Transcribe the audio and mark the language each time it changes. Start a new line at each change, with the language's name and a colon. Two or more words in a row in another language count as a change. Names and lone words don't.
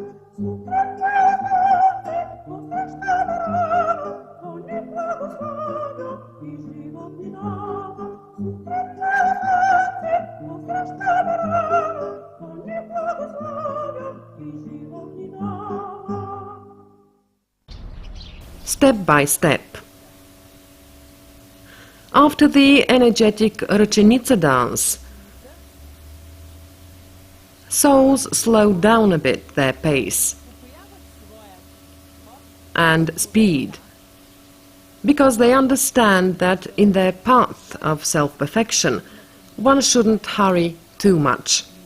Bulgarian: Сутрин песнати, посрещаме рано, то ни благославя и живот ни дава. Сутрин песнати, посрещаме рано, то ни благославя и живот ни дава.
English: Step by step. After the energetic Răcenica dance, souls slow down a bit their pace and speed, because they understand that in their path of self-perfection, one shouldn't hurry too much.